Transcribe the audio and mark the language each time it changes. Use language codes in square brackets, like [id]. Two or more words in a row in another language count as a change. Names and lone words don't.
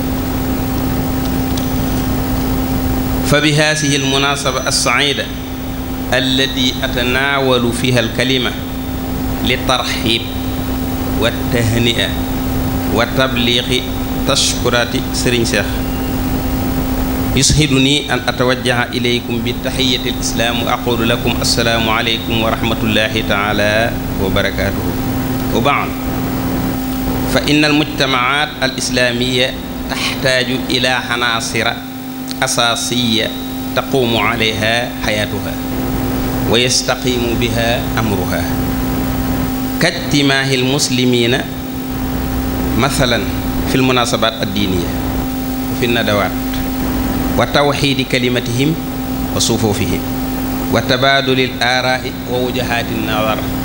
[ar] فبهذه المناسبة السعيدة التي أتناول فيها الكلمة لترحيب وتهنئة وتبليغ تشكرات Sëriñ Seex يسعدني أن أتوجه إليكم بتحية الإسلام وأقول لكم السلام عليكم و ورحمة الله تعالى وبركاته وبعد فإن المجتمعات الإسلامية تحتاج إلى عناصر أساسية تقوم عليها حياتها ويستقيم بها أمرها كاجتماع المسلمين مثلا في المناسبات الدينية وفي الندوات وتوحيد كلمتهم وصفوفهم وتبادل الآراء ووجهات النظر